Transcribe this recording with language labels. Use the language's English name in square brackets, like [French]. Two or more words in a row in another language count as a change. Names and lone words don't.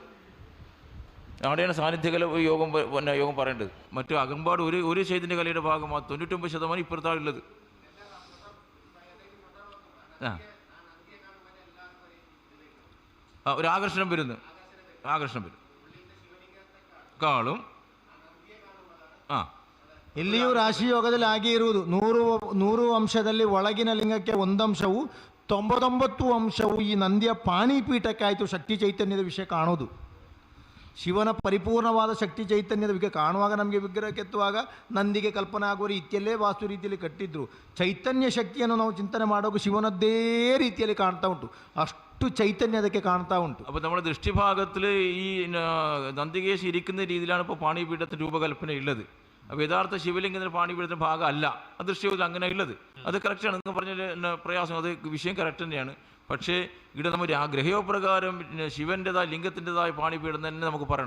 [Malayalam] അവിടെയാണ് സാന്നിധ്യകല യോഗം യോഗം പറയേണ്ടത്. മറ്റു അകമ്പാട് ഒരു ചൈതന്യ കലയുടെ ഭാഗമാണ് 99% ഇപ്പുറത്താണ് ഉള്ളത്. ഒരു ആകർഷണം വരുന്നു, ആകർഷണം വരും ಕಾಳು [Kannada] ಇಲ್ಲಿಯೂ ರಾಶಿಯೋಗದಲ್ಲಿ ಹಾಗೆ ಇರುವುದು. 100 ಅಂಶದಲ್ಲಿ ಒಳಗಿನ ಲಿಂಗಕ್ಕೆ 1 ಅಂಶವು 99 ಅಂಶವು ಈ ನಂದಿಯ ಪಾಣಿಪೀಠಕ್ಕೆ ಆಯಿತು. ಶಕ್ತಿ ಚೈತನ್ಯದ ವಿಷಯ ಕಾಣೋದು, ಶಿವನ ಪರಿಪೂರ್ಣವಾದ ಶಕ್ತಿ ಚೈತನ್ಯದ ವಿಷಯ ಕಾಣುವಾಗ ನಮಗೆ ವಿಗ್ರಹ ಕೆತ್ತುವಾಗ ನಂದಿಗೆ ಕಲ್ಪನೆ ಆಗುವ ರೀತಿಯಲ್ಲೇ ವಾಸ್ತು ರೀತಿಯಲ್ಲಿ ಕಟ್ಟಿದ್ರು. ಚೈತನ್ಯ ಶಕ್ತಿಯನ್ನು ನಾವು ಚಿಂತನೆ ಮಾಡುವಾಗ ಶಿವನದ್ದೇ ರೀತಿಯಲ್ಲಿ ಕಾಣ್ತಾ ಉಂಟು, ಅಷ್ಟು [Malayalam] ചൈതന്യം അതൊക്കെ കാണുത്താ ഉണ്ട്. അപ്പോൾ നമ്മുടെ ദൃഷ്ടിഭാഗത്തിൽ ഈ നന്ദികേശ് ഇരിക്കുന്ന രീതിയിലാണ് ഇപ്പോൾ പാണിപീഠത്തിൻ്റെ രൂപകൽപ്പന ഉള്ളത്. അപ്പോൾ യഥാർത്ഥ ശിവലിംഗത്തിൻ്റെ പാണിപീഠത്തിൻ്റെ ഭാഗം അല്ല ആ ദൃശ്യത്തിൽ അങ്ങനെ ഉള്ളത്. അത് കറക്റ്റാണ്, നിങ്ങൾ പറഞ്ഞ പ്രയാസം, അത് വിഷയം കറക്റ്റ് തന്നെയാണ്. പക്ഷേ ഇവിടെ നമ്മൾ ഗ്രഹയോപ്രകാരം ശിവൻ്റെതായ ലിംഗത്തിൻ്റെതായ പാണിപീഠം തന്നെ നമുക്ക് പറയണം.